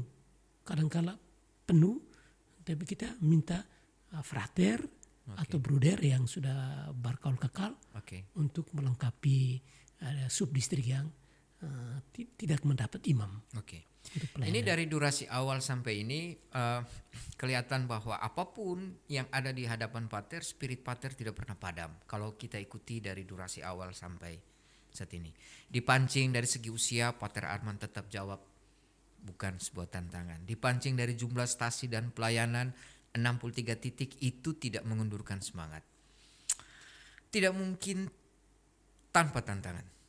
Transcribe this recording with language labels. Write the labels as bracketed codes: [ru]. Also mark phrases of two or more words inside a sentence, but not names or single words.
[id] Kadangkala penuh, tapi kita minta frater atau bruder yang sudah berkaul kekal untuk melengkapi subdistrik yang tidak mendapat imam. Ini dari durasi awal sampai ini kelihatan bahwa apapun yang ada di hadapan pater, spirit pater tidak pernah padam. Kalau kita ikuti dari durasi awal sampai saat ini. Dipancing dari segi usia, Pater Arman tetap jawab bukan sebuah tantangan. Dipancing dari jumlah stasi dan pelayanan 63 titik itu tidak mengundurkan semangat. Tidak mungkin tanpa tantangan.